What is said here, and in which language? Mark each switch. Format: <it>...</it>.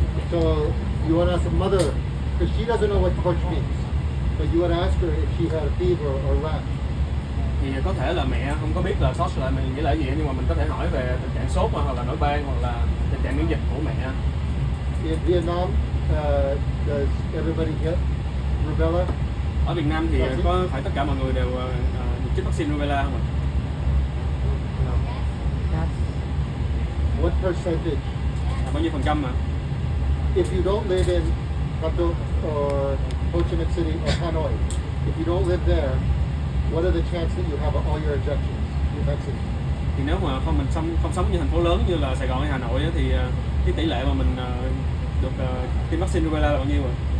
<en>So you want to ask the mother because she doesn't know what torch means, but you want to ask her if she had a fever or rash.</en> <vi>thì có thể là mẹ không có biết là touch là mình nghĩa là gì, nhưng mà mình có thể hỏi về tình trạng sốt hoặc là nổi ban hoặc là tình trạng miễn dịch của mẹ.</vi> <en>In Vietnam, does everybody get rubella?</en> <vi>Ở Việt Nam thì có phải tất cả mọi người đều chích vaccine rubella không ạ?</vi> <en>What percentage?</en> <vi>Là bao nhiêu phần trăm mà?</vi> <en>If you don't live in Bangkok or Ho Chi Minh City or Hanoi, if you don't live there, what are the chances that you have all your injections, your vaccine?</en> <vi>Thì nếu mà không không sống như thành phố lớn như là Sài Gòn hay Hà Nội á, thì cái tỷ lệ mà mình được tiêm vaccine rubella là bao nhiêu rồi?</vi>